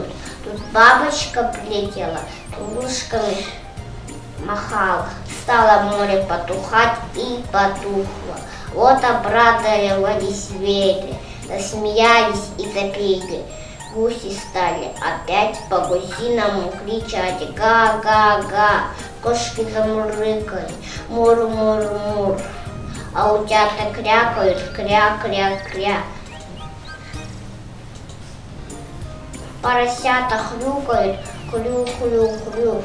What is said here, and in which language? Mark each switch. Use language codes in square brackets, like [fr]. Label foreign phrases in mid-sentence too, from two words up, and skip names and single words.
[ru] Тут бабочка прилетела, крылышками махала. Стало море потухать и потухло. Вот обрадовались звери, засмеялись и запели. Гуси стали опять по-гусиному кричать: га-га-га. Кошки замурлыкали: мур-мур-мур. А утята крякают: кря-кря-кря. Поросята хрюкают: хрю-хрю-хрю.